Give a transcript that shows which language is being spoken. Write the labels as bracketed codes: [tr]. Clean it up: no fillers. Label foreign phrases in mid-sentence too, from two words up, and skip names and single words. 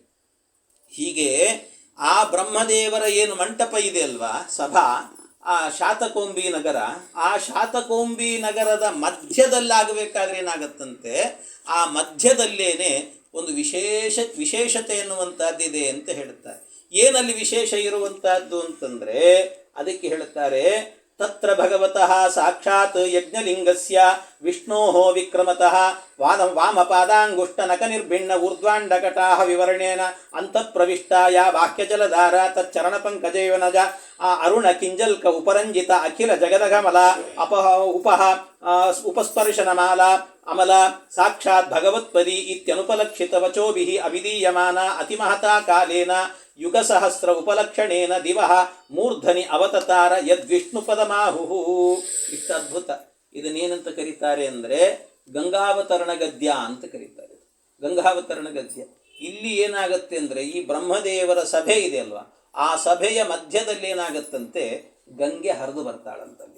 [kn] ಹೀಗೆ ಆ ಬ್ರಹ್ಮದೇವರ ಏನು ಮಂಟಪ ಇದೆ ಅಲ್ವಾ, ಸಭಾ, ಆ ಶಾತಕೌಂಬಿ ನಗರ, ಆ ಶಾತಕೌಂಬಿ ನಗರದ ಮಧ್ಯದಲ್ಲಾಗಬೇಕಾದ್ರೆ ಏನಾಗತ್ತಂತೆ, ಆ ಮಧ್ಯದಲ್ಲೇನೆ ಒಂದು ವಿಶೇಷತೆ ಎನ್ನುವಂಥದ್ದಿದೆ ಅಂತ ಹೇಳ್ತಾರೆ. ಏನಲ್ಲಿ ವಿಶೇಷ ಇರುವಂತಹದ್ದು ಅಂತಂದರೆ ಅದಕ್ಕೆ ಹೇಳ್ತಾರೆ, [sa] ತತ್ರ ಭಗವತಃ ಸಾಕ್ಷಾತ್ ಯಜ್ಞಲಿಂಗಸ್ಯ ವಿಷ್ಣೋಃ ವಿಕ್ರಮತಃ ವಾಮಪಾದಾಂಗುಷ್ಟ ನಕ ನಿರ್ಭಿಣ್ಣ ಊರ್ಧ್ವಾಂಡಕಟಾಹ ವಿವರಣೇನ ಅಂತಃಪ್ರವಿಷ್ಟ ಯಾ ಬಾಹ್ಯಜಲಧಾರ ತಚ್ಚರಣ ಪಂಕಜೈವನಜ ಅರುಣ ಕಿಂಜಲ್ಕ ಉಪರಂಜಿತ ಅಖಿಲ ಜಗದಗಮಲ ಉಪಸ್ಪರ್ಶನಮಾಲ ಅಮಲ ಸಾಕ್ಷಾತ್ ಭಗವತ್ಪದಿ ಇತ್ಯನುಪಲಕ್ಷಿತ ವಚೋಭಿಃ ಅವಿಧೀಯಮಾನ ಅತಿಮಹತಾ ಕಾಲೇನ ಯುಗಸಹಸ್ರ ಉಪಲಕ್ಷಣೇನ ದಿವಃ ಮೂರ್ಧನಿ ಅವತತಾರ ಯದ್ವಿಷ್ಣುಪದಮಾಹುಃ. [kn] ಇಷ್ಟು ಅದ್ಭುತ. ಇದನ್ನೇನಂತ ಕರೀತಾರೆ ಅಂದರೆ ಗಂಗಾವತರಣ ಗದ್ಯ ಅಂತ ಕರೀತಾರೆ. ಗಂಗಾವತರಣ ಗದ್ಯ. ಇಲ್ಲಿ ಏನಾಗತ್ತೆ ಅಂದರೆ, ಈ ಬ್ರಹ್ಮದೇವರ ಸಭೆ ಇದೆ ಅಲ್ವಾ, ಆ ಸಭೆಯ ಮಧ್ಯದಲ್ಲಿ ಏನಾಗತ್ತಂತೆ, ಗಂಗೆ ಹರಿದು ಬರ್ತಾಳಂತಲ್ಲಿ.